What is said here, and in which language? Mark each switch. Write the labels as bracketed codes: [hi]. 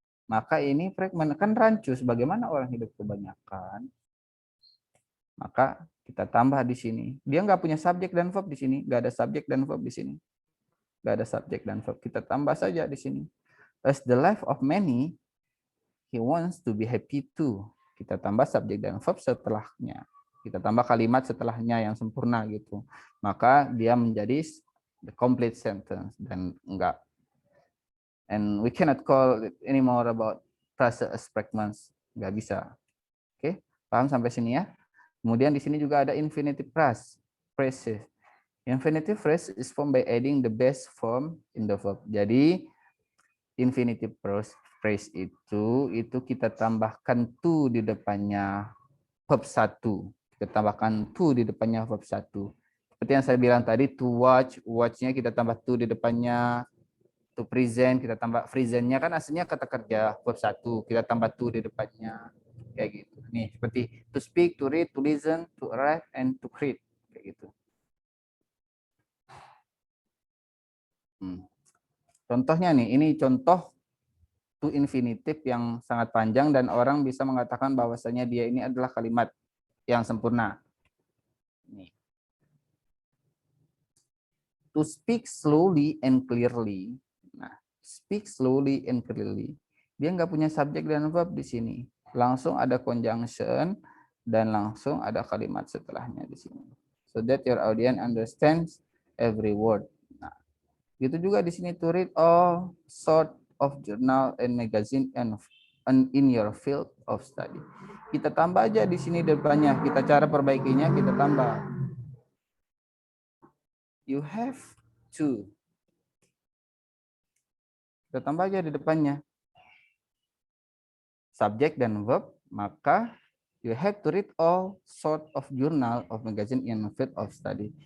[id] Maka ini fragment kan rancu, sebagaimana orang hidup kebanyakan. Maka kita tambah di sini. Dia nggak punya subjek dan verb di sini, nggak ada subjek dan verb di sini, nggak ada subjek dan verb. Kita tambah saja di sini. [en] As the life of many, he wants to be happy too. [id] Kita tambah subjek dan verb setelahnya. Kita tambah kalimat setelahnya yang sempurna gitu. Maka dia menjadi [en] the complete sentence [id] dan enggak. [en] And we cannot call it anymore about frasa as fragments. [id] Nggak bisa. Oke, paham sampai sini ya? Kemudian di sini juga ada infinitive phrases. [en] Infinitive phrase is formed by adding the best form in the verb. [id] Jadi infinitive phrase itu kita tambahkan to di depannya verb 1. Kita tambahkan to di depannya verb 1. Seperti yang saya bilang tadi, to watch, watch-nya kita tambah to di depannya. To present, kita tambah present-nya kan aslinya kata kerja, verb 1, kita tambah to di depannya. Kayak gitu. Nih, seperti [en] to speak, to read, to listen, to write, and to create. [id] Kayak gitu. Contohnya nih, ini contoh to infinitive yang sangat panjang dan orang bisa mengatakan bahwasanya dia ini adalah kalimat yang sempurna. Nih. [en] To speak slowly and clearly. Nah, speak slowly and clearly. [id] Dia nggak punya subjek dan verb di sini. Langsung ada conjunction dan langsung ada kalimat setelahnya di sini. [en] So that your audience understands every word. [id] Nah, gitu juga di sini [en] to read all sort of journal and magazine and in your field of study. [id] Kita tambah aja di sini depannya. Kita cara perbaikinya kita tambah. [en] You have to. [id] Kita tambah aja di depannya. Subjek dan verb, maka [en] you have to read all sort of journal of magazine in field of study.